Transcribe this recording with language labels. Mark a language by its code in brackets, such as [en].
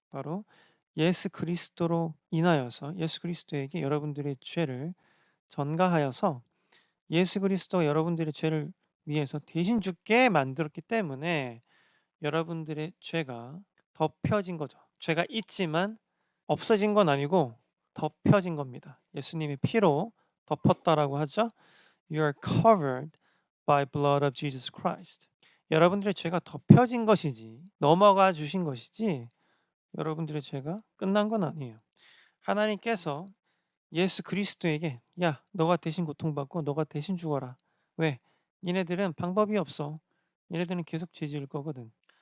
[ko] 바로 예수 그리스도로 인하여서 예수 그리스도에게 여러분들의 죄를 전가하여서 예수 그리스도가 여러분들의 죄를 위해서 대신 죽게 만들었기 때문에 여러분들의 죄가 덮여진 거죠. 죄가 있지만 없어진 건 아니고 덮여진 겁니다. 예수님의 피로 덮었다라고 하죠. [en] You are covered by blood of Jesus Christ. [ko] 여러분들의 죄가 덮여진 것이지 넘어가 주신 것이지 여러분들의 죄가 끝난 건 아니에요. 하나님께서 예수 그리스도에게 "야 너가 대신 고통받고 너가 대신 죽어라." 왜? "니네들은 방법이 없어. 얘네들은 계속 죄 지을 거거든."